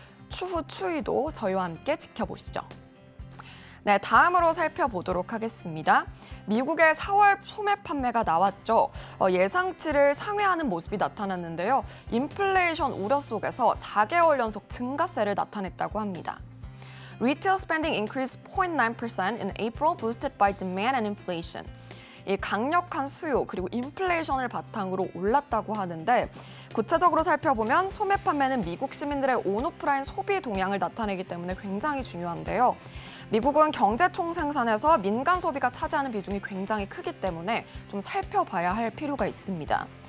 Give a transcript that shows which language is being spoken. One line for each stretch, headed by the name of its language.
Korean: 추후 추이도 저희와 함께 지켜보시죠. 네, 다음으로 살펴보도록 하겠습니다. 미국의 4월 소매 판매가 나왔죠. 예상치를 상회하는 모습이 나타났는데요. 인플레이션 우려 속에서 4개월 연속 증가세를 나타냈다고 합니다.
English: Retail spending increased 0.9% in April, boosted by demand and inflation.
Korean: 이 강력한 수요 그리고 인플레이션을 바탕으로 올랐다고 하는데 구체적으로 살펴보면 소매 판매는 미국 시민들의 온오프라인 소비 동향을 나타내기 때문에 굉장히 중요한데요. 미국은 경제 총생산에서 민간 소비가 차지하는 비중이 굉장히 크기 때문에 좀 살펴봐야 할 필요가 있습니다.